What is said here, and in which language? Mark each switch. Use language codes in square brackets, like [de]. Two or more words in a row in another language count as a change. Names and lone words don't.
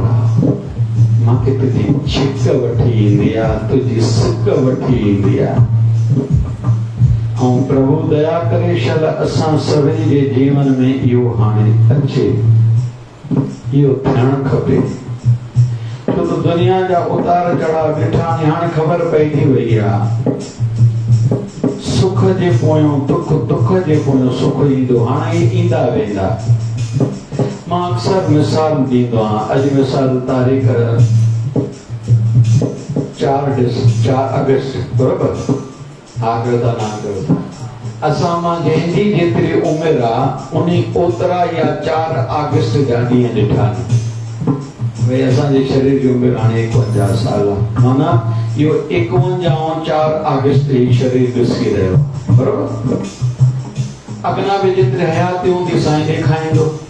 [sd] आहे मूंखे तुंहिंजी छिक वठी ईंदी आहे तुंहिंजी सिक वठी ईंदी आहे ऐं प्रभु दया करे शल असां सभिनी जे जीवन में इहो हाणे अचे इहो थियणु खपे छो त दुनिया जा उतार चढ़ाव ॾिठा हाणे ख़बर पइजी वई आहे सुख जे पोयों दुख दुख जे पोयों सुख ईंदो हाणे ईंदा वेंदा मां अक्सर मिसाल ॾींदो आहियां अॼु मिसाल तारीख़ 4 अगस्त बराबरि आगरदा नागरदा असां मां जंहिंजी जेतिरी उमिरि आहे उन ओतिरा या 4 अगस्त जा ॾींहं ॾिठा भई असांजे शरीर जी उमिरि हाणे 51 साल आहे माना इहो 51 4 अगस्त ही शरीर ॾिसी रहियो बरोबर अगना भी जेतिरी हयाती हूंदी साईं ॾेखारींदो।